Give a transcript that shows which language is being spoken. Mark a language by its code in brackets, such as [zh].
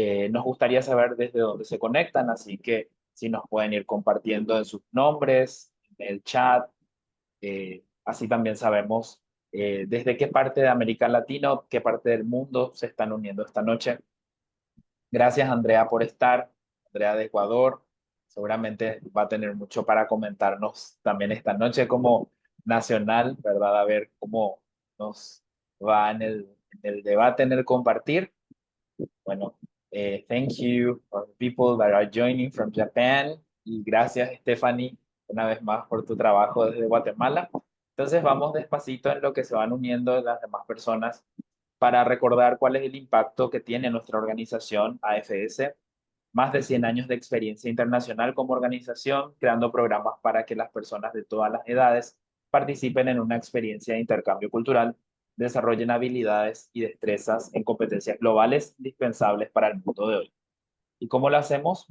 [es] Nos gustaría saber desde dónde se conectan, así que si nos pueden ir compartiendo en sus nombres, en el chat, así también sabemos desde qué parte de América Latina, qué parte del mundo se están uniendo esta noche. Gracias, Andrea, por estar. Andrea de Ecuador. Seguramente va a tener mucho para comentarnos también esta noche como nacional, ¿verdad? A ver cómo nos va en el debate, en el compartir. Bueno, [en] thank you for the people that are joining from Japan. [es] Y gracias, Stephanie, una vez más por tu trabajo desde Guatemala. Entonces vamos despacito en lo que se van uniendo las demás personas para recordar cuál es el impacto que tiene nuestra organización AFS. Más de 100 años de experiencia internacional como organización, creando programas para que las personas de todas las edades participen en una experiencia de intercambio cultural, desarrollen habilidades y destrezas en competencias globales indispensables para el mundo de hoy. ¿Y cómo lo hacemos?